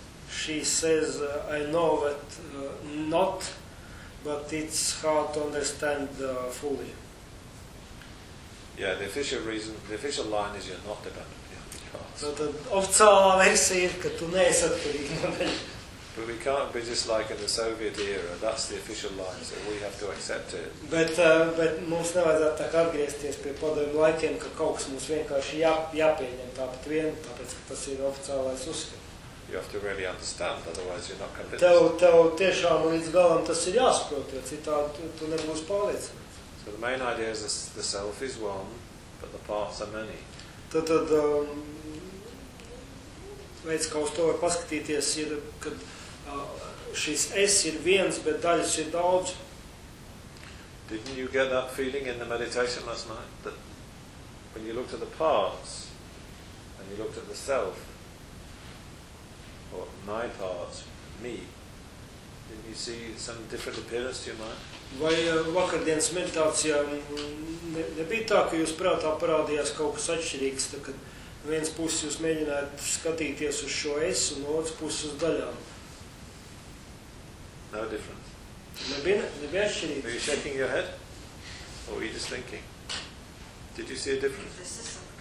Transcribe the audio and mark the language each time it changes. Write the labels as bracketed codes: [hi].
[en] She says, I know that not, but it's hard to understand fully. Yeah, the official reason, the official line is you're not dependent on your parts. So the official version is that you're not dependent. But we can't be just like in the Soviet era. That's the official line, so we have to accept it. [lv] But mums nevajadzētu tā kā atgriezties pie padomju laikiem, ka kaut kas mums vienkārši jāpieņem tāpat vien, tāpēc ka tas ir oficiālais uzskats. [en] You have to really understand, otherwise you're not convinced. [lv] Tev tiešām līdz galam tas ir jāsaprot, jo citādi tu nebūsi pārliecināts. [en] So the main idea is the self is one, but the parts are many. [lv] Tad veids, kā uz to var paskatīties, ir, kad šis es ir viens, bet daļas ir daudz. [en] Didn't you get that feeling in the meditation last night, that when you looked at the parts and you looked at the self, my parts, me. Didn't you see some different appearance to your mind? [lv] Vai vakardienas meditācijā nebija tā, ka jūs prātā parādījās kaut kas atšķirīgs, tā kad viens puses jūs mēģināt skatīties uz šo es un otrs puses uz daļām? [en] No difference. [lv] Nebija atšķirīgs. [en] Were you shaking your head? Or were you just thinking? Did you see a difference?